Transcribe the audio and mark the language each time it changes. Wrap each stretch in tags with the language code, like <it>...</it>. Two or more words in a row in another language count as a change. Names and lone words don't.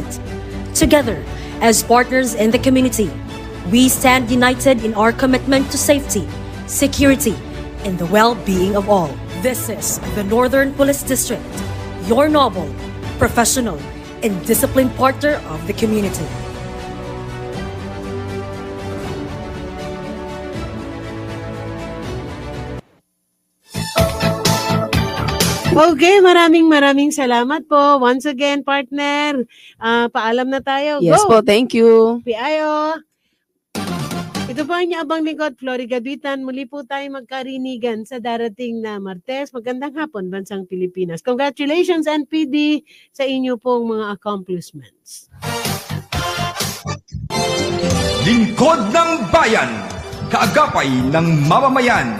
<en>Together, as partners in the community, we stand united in our commitment to safety, security, and the well-being of all. This is the Northern Police District, your noble, professional, and disciplined partner of the community.</en> <tl>Okay, maraming salamat po.</tl> <en>Once again,</en> <tl>partner, paalam na tayo.</tl> <en>Yes Go! po, thank you. PIO.</en> <tl>Ito po ang abang lingkod, Flory Gabitan. Muli po tayo magkarinigan sa darating na Martes. Magandang hapon, Bansang Pilipinas. Congratulations, NPD, sa inyo pong mga accomplishments. Lingkod ng Bayan, kaagapay ng mamamayan.</tl>